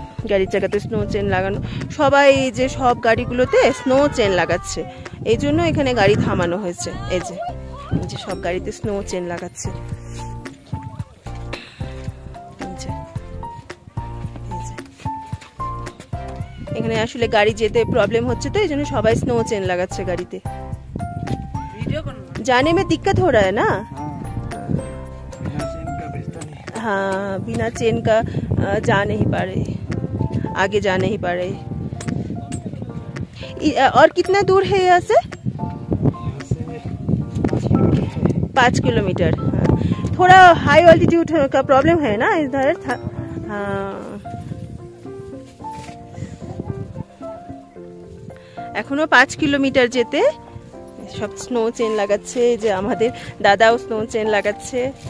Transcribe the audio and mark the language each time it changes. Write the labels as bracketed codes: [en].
[bn] গাড়ির চাকাতে snow chain লাগানো, সবাই এই যে সব গাড়িগুলোতে স্নো চেন লাগাচ্ছে, এই জন্য এখানে গাড়ি থামানো হয়েছে। এই যে সব গাড়িতে স্নো চেন লাগাচ্ছে। এখানে আসলে গাড়ি যেতে প্রবলেম হচ্ছে, তো এই জন্য সবাই স্নো চেन लगाচ্ছে गाड़ीते। [hi] जाने में दिक्कत हो रहा है ना? हाँ, बिना चेन का जा नहीं पा रहे, आगे जा नहीं पा रहे। और कितना दूर है यहाँ से? 5 किलोमीटर। थोड़ा हाई ऑल्टीट्यूड का प्रॉब्लम है ना इधर। [bn] हाँ, এখনো 5 কিলোমিটার যেতে সব স্নো চেন লাগাচ্ছে। যে আমাদের দাদাও স্নো চেন লাগাচ্ছে।